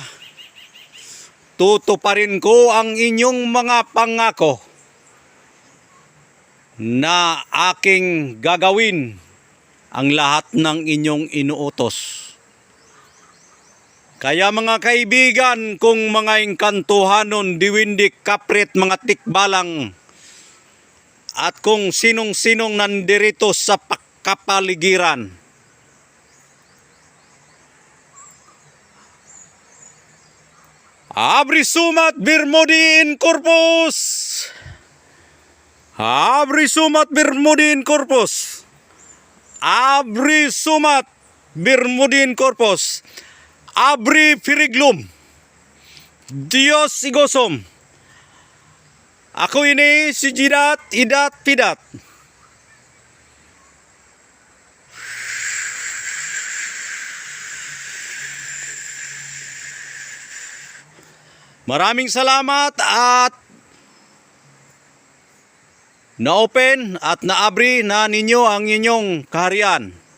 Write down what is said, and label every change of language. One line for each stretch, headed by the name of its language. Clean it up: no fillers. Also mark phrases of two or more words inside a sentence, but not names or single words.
Filipino: Tutuparin ko ang inyong mga pangako na aking gagawin ang lahat ng inyong inuutos. Kaya mga kaibigan kong mga engkantuhanon, diwindik, kapret, mga tikbalang, at kung sinong-sinong nandirito sa kapaligiran, Abri sumat Birmudi in corpus. Abri sumat Birmudi in corpus. Abri sumat Birmudi in corpus. Abri firiglum. Dios igosom. Ako ini si Jidat Idat Pidat. Maraming salamat at na-open at naabri na ninyo ang inyong kaharian.